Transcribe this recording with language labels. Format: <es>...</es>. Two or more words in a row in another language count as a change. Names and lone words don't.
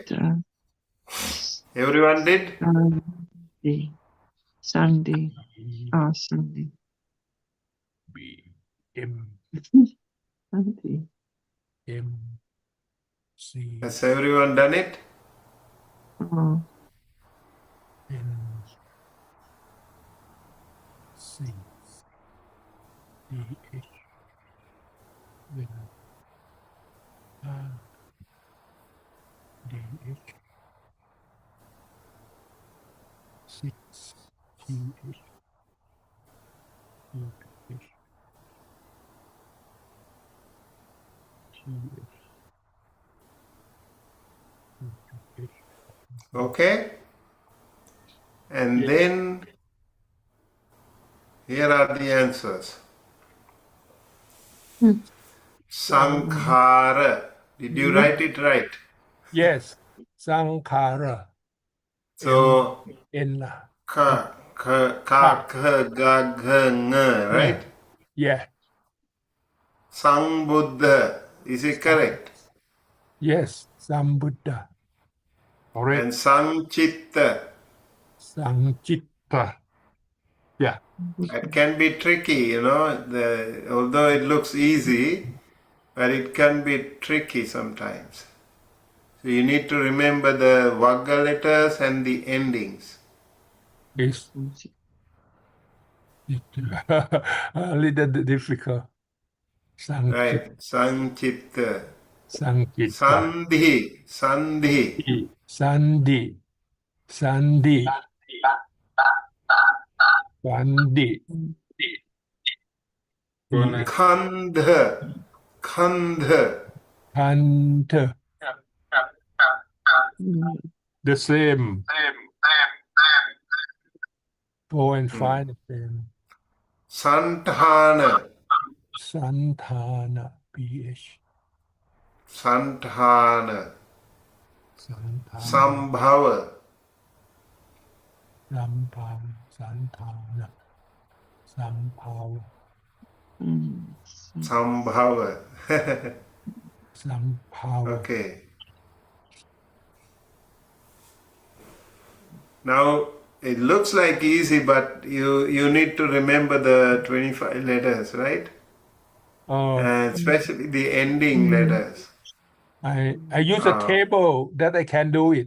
<en>Sanchitta. Everyone did? Sunday. Sunday. B M Sunday. M C Has everyone done it? Oh, N C D H N R D H 6 T H U H T H U H. Okay. And then here are the answers. Sankhara. Did you write it right? Yes, Sankhara. So, N. ka, ga, gha, nga, right? Yeah. Sambuddha. Is it correct? Yes, Sambuddha. Correct. And Sanchitta. Sanchitta. Yeah. It can be tricky, you know, although it looks easy, but it can be tricky sometimes. So you need to remember the Vagga letters and the endings. It's a little difficult. Right. Sanchitta. Sanchitta. Sandhi. Sandhi. Sandi. Sandi. Sandi. Khandha. Khandha. Kanta. The same. 4 and 5 the same. Santana. Santana. PH. Santana. Santana. Sambhava. Sampam. Santana. Sampam. Sambhava. Sampam. Okay. Now it looks like easy, but you need to remember the 25 letters, right? Oh. And especially the ending letters. I use a table that I can do it.</en>